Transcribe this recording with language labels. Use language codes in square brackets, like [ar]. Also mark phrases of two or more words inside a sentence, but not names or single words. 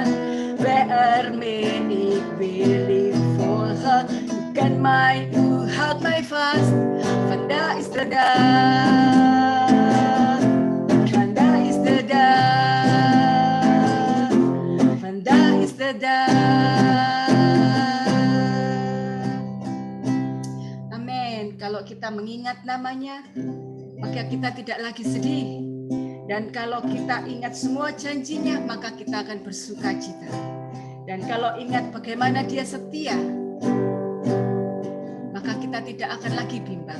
[nl] Waarmee ik wil ik volgen. U kent mij, u houdt mij vast. Vandaag is de dag. Vandaag is de dag. Vandaag is de dag. Amin. [id] Kalau kita mengingat namanya, maka kita tidak lagi sedih. Dan kalau kita ingat semua janjinya, maka kita akan bersuka cita. Dan kalau ingat bagaimana dia setia, maka kita tidak akan lagi bimbang.